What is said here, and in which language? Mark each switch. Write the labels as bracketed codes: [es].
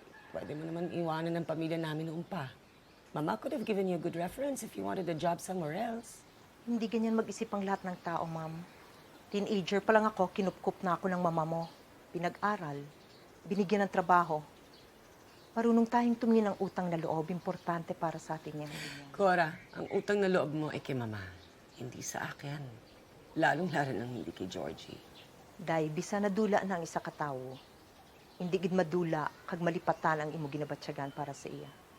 [tl] Pwede mo naman iwanan ng pamilya namin noon pa. [en] Mama could have given you a good reference if you wanted a job somewhere else. [tl] Hindi ganyan mag-isip ang lahat ng tao, ma'am. Teenager pa lang ako, kinupkup na ako ng mama mo. Pinag-aral, binigyan ng trabaho. Marunong tayong tumingin ng utang na loob, importante para sa atin yan. Cora, ang utang na loob mo ay kay Mama, hindi sa akin. Lalong-lalo nang hindi kay Georgie. [hil] Day, bisa nadula na ang isa katawo. Hindi gid madula, kag malipatan ang imo ginabatsyagan para sa iya.